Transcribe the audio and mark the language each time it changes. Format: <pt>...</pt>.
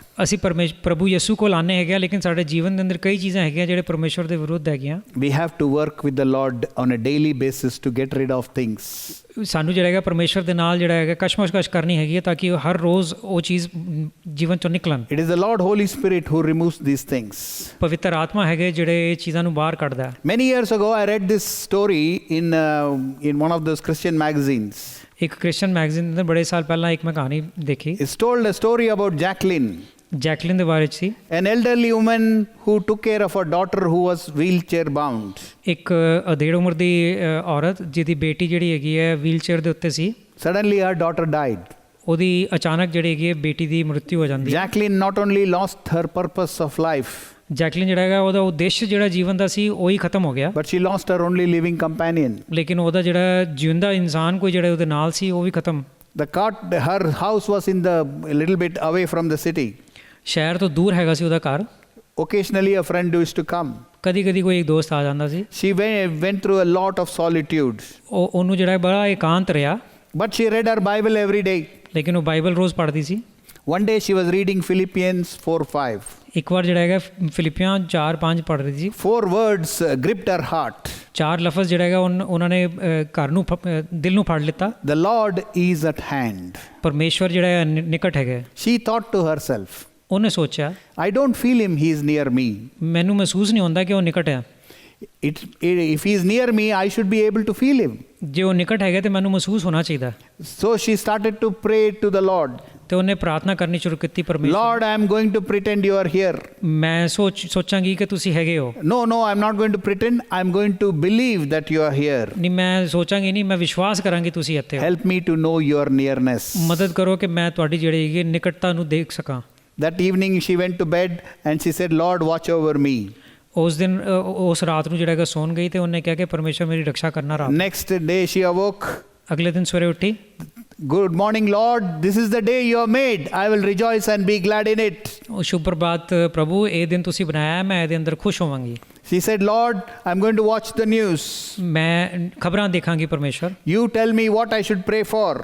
<pa>ਅਸੀਂ ਪ੍ਰਭੂ ਯਿਸੂ ਕੋਲ ਆਨੇ ਹੈਗੇ ਆ, ਲੇਕਿਨ ਸਾਡੇ ਜੀਵਨ ਦੇ ਅੰਦਰ ਕਈ ਚੀਜ਼ਾਂ ਹੈਗੀਆਂ ਜਿਹੜੇ ਪਰਮੇਸ਼ਵਰ ਦੇ ਵਿਰੁੱਧ ਹੈਗੀਆਂ।</pa> <en>We have to work with the Lord on a daily basis to get rid of things.</en> <pa>ਸਾਨੂੰ ਜਿਹੜਾ ਹੈਗਾ ਪਰਮੇਸ਼ਵਰ ਦੇ ਨਾਲ ਜਿਹੜਾ ਹੈਗਾ ਕਸ਼ਮਕਸ਼ ਕਰਨੀ ਹੈਗੀ ਹੈ ਤਾਂ ਕਿ ਹਰ ਰੋਜ਼ ਉਹ ਚੀਜ਼ ਜੀਵਨ ਚੋਂ ਨਿਕਲਣ।</pa> <en>It is the Lord Holy Spirit who removes these things.</en> <pa>ਪਵਿੱਤਰ ਆਤਮਾ ਹੈਗੇ ਜਿਹੜੇ ਇਹ ਚੀਜ਼ਾਂ ਨੂੰ ਬਾਹਰ ਕੱਢਦਾ ਹੈ।</pa> <en>Many years ago I read this story in one of those Christian magazines.</en> <pa>ਇੱਕ ਕ੍ਰਿਸਚਨ ਮੈਗਜ਼ੀਨ ਦੇ ਅੰਦਰ ਬੜੇ ਸਾਲ ਪਹਿਲਾਂ ਇੱਕ ਮੈਂ ਕਹਾਣੀ ਦੇਖੀ।</pa> <en>It's told a story about Jacqueline.</en> <pa>Jacqueline ਦੇ ਬਾਰੇ 'ਚ ਸੀ।</pa> <en>An elderly woman who took care of her daughter who was wheelchair bound.</en> <pa>ਇੱਕ ਅਧੇੜ ਉਮਰ ਦੀ ਔਰਤ ਜਿਹਦੀ ਬੇਟੀ ਜਿਹੜੀ ਹੈਗੀ ਹੈ ਵੀਲਚੇਅਰ ਦੇ ਉੱਤੇ ਸੀ।</pa> <en>Suddenly her daughter died.</en> <pa>ਉਹਦੀ ਅਚਾਨਕ ਜਿਹੜੀ ਹੈਗੀ ਹੈ ਬੇਟੀ ਦੀ ਮ੍ਰਿਤੂ ਹੋ ਜਾਂਦੀ ਹੈ।</pa> <en>Jacqueline not only lost her purpose of life,</en> <pa>Jacqueline ਜਿਹੜਾ ਹੈਗਾ ਉਹਦਾ ਉਦੇਸ਼ ਜਿਹੜਾ ਜੀਵਨ ਦਾ ਸੀ ਉਹੀ ਖਤਮ ਹੋ ਗਿਆ,</pa> <en>but she lost her only living companion.</en> <pa>ਲੇਕਿਨ ਉਹਦਾ ਜਿਹੜਾ ਜਿਉਂਦਾ ਇਨਸਾਨ ਕੋਈ ਜਿਹੜਾ ਉਹਦੇ ਨਾਲ ਸੀ ਉਹ ਵੀ ਖਤਮ।</pa> <en>Her house was in a little bit away from the city.</en> <pa>ਸ਼ਹਿਰ ਤੋਂ ਦੂਰ ਹੈਗਾ ਸੀ ਉਹਦਾ ਘਰ।</pa> <en>Occasionally a friend used to come.</en> <pa>ਕਦੀ ਕਦੀ ਕੋਈ ਇੱਕ ਦੋਸਤ ਆ ਜਾਂਦਾ ਸੀ।</pa> <en>She went through a lot of solitude.</en> <pa>ਉਹਨੂੰ ਜਿਹੜਾ ਬੜਾ ਇਕਾਂਤ ਰਿਹਾ।</pa> <en>But she read her Bible every day.</en> <pa>ਲੇਕਿਨ ਉਹ ਬਾਈਬਲ ਰੋਜ਼ ਪੜ੍ਹਦੀ ਸੀ।</pa> <en>One day she was reading Philippians 4:5.</en> <pa>ਇੱਕ ਵਾਰ ਜਿਹੜਾ ਹੈਗਾ ਫਿਲਿੱਪੀਆਂ 4:5 ਪੜ੍ਹ ਰਹੀ ਸੀ।</pa> <en>4 words gripped her heart.</en> <pa>4 ਲਫ਼ਜ਼ ਜਿਹੜਾ ਹੈਗਾ ਉਹਨਾਂ ਨੇ ਘਰ ਨੂੰ ਦਿਲ ਨੂੰ ਫੜ ਲਿੱਤਾ।</pa> <en>The Lord is at hand.</en> <pa>ਪਰਮੇਸ਼ਵਰ ਜਿਹੜਾ ਹੈ ਨਿਕਟ ਹੈਗਾ।</pa> <en>She thought to herself,</en> <pa>ਉਹਨੇ ਸੋਚਿਆ</pa> <en>I don't feel him, he is near me.</en> <pa>ਮੈਨੂੰ ਮਹਿਸੂਸ ਨਹੀਂ ਹੁੰਦਾ ਕਿ ਉਹ ਨਿਕਟ ਹੈ।</pa> <en>If he is near me, I should be able to feel him.</en> <pa>ਜੇ ਉਹ ਨਿਕਟ ਹੈਗਾ ਤੇ ਮੈਨੂੰ ਮਹਿਸੂਸ ਹੋਣਾ ਚਾਹੀਦਾ।</pa> <en>So she started to pray to the Lord.</en> <pa>ਤੇ ਉਹਨੇ ਪ੍ਰਾਰਥਨਾ ਕਰਨੀ ਸ਼ੁਰੂ ਕੀਤੀ ਪਰਮੇਸ਼ਵਰ।</pa> <en>Lord, I am going to pretend you are here.</en> <pa>ਮੈਂ ਸੋਚਾਂਗੀ ਕਿ ਤੁਸੀਂ ਹੈਗੇ ਹੋ।</pa> <en>No, I am not going to pretend. I am going to believe that you are here.</en> <pa>ਨਹੀਂ ਮੈਂ ਸੋਚਾਂਗੀ ਨਹੀਂ, ਮੈਂ ਵਿਸ਼ਵਾਸ ਕਰਾਂਗੀ ਤੁਸੀਂ ਇੱਥੇ ਹੋ।</pa> <en>Help me to know your nearness.</en> <pa>ਮਦਦ ਕਰੋ ਕਿ ਮੈਂ ਤੁਹਾਡੀ ਜਿਹੜੀ ਹੈਗੀ ਨਿਕਟਤਾ ਨੂੰ ਦੇਖ ਸਕਾਂ।</pa> <en>That evening she went to bed and she said, Lord, watch over me.</en> <pa>ਉਸ ਦਿਨ ਉਸ ਰਾਤ ਨੂੰ ਜਿਹੜਾ ਹੈਗਾ ਸੌਣ ਗਈ ਤੇ ਉਹਨੇ ਕਿਹਾ ਕਿ ਪਰਮੇਸ਼ਵਰ ਮੇਰੀ ਰੱਖਿਆ ਕਰਨਾ ਰਾਤ।</pa> <en>Next day she awoke.</en> <pa>ਅਗਲੇ ਦਿਨ ਸਵੇਰੇ ਉੱਠੀ।</pa> <en>Good morning, Lord. This is the day you have made. I will rejoice and be glad in it.</en> <pa>ਸ਼ੁਭ ਪ੍ਰਭਾਤ ਪ੍ਰਭੂ, ਇਹ ਦਿਨ ਤੁਸੀਂ ਬਣਾਇਆ, ਮੈਂ ਇਹਦੇ ਅੰਦਰ ਖੁਸ਼ ਹੋਵਾਂਗੀ।</pa> <en>She said, Lord, I'm going to watch the news.</en> <pa>ਮੈਂ ਖਬਰਾਂ ਦੇਖਾਂਗੀ ਪਰਮੇਸ਼ਵਰ।</pa> <en>You tell me what I should pray for.</en>